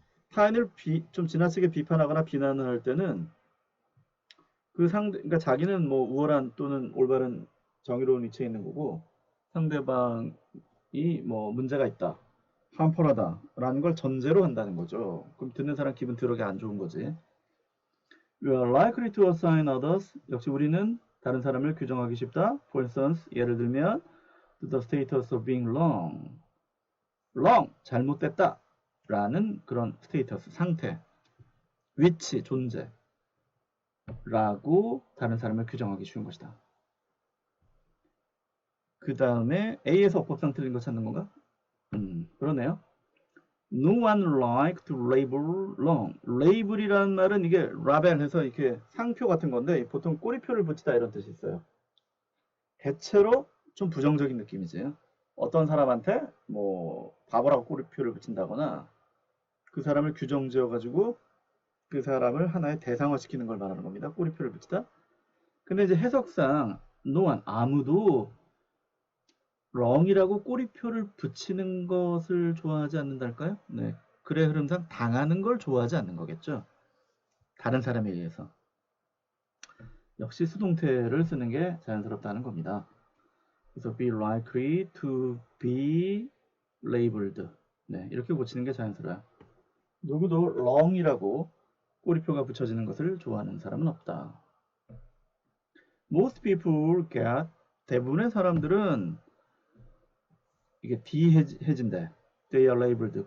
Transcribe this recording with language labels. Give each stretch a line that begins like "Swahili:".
Korean: 타인을 좀 지나치게 비판하거나 비난을 할 때는 그 상대, 그러니까 자기는 뭐 우월한 또는 올바른 정의로운 위치에 있는 거고 상대방이 뭐 문제가 있다, harmful하다라는 걸 전제로 한다는 거죠. 그럼 듣는 사람 기분 더럽게 안 좋은 거지.
English: We are likely to assign others.
Korean: 역시 우리는 다른 사람을 규정하기 쉽다.
English: For instance,
Korean: 예를 들면
English: to the status of being wrong.
Korean: wrong, 잘못됐다. 라는 그런 스테이터스, 상태, 위치, 존재 라고 다른 사람을 규정하기 쉬운 것이다. 그 다음에 A에서 어법상 틀린 거 찾는 건가? 그러네요.
English: No one like to label wrong.
Korean: label이라는 말은 이게 라벨 해서 이렇게 상표 같은 건데 보통 꼬리표를 붙이다 이런 뜻이 있어요. 대체로 좀 부정적인 느낌이지. 어떤 사람한테 뭐 바보라고 꼬리표를 붙인다거나 그 사람을 규정 지어가지고 그 사람을 하나의 대상화시키는 걸 말하는 겁니다. 꼬리표를 붙이다. 근데 이제 해석상 no one, 아무도 wrong이라고 꼬리표를 붙이는 것을 좋아하지 않는달까요? 네. 글의 흐름상 당하는 걸 좋아하지 않는 거겠죠. 다른 사람에 의해서. 역시 수동태를 쓰는 게 자연스럽다는 겁니다.
English: 그래서 be likely to be labeled.
Korean: 네, 이렇게 붙이는 게 자연스러워요. 누구도 wrong이라고 꼬리표가 붙여지는 것을 좋아하는 사람은 없다. Most people get, 대부분의 사람들은 이게 비해진대.
English: They are labeled.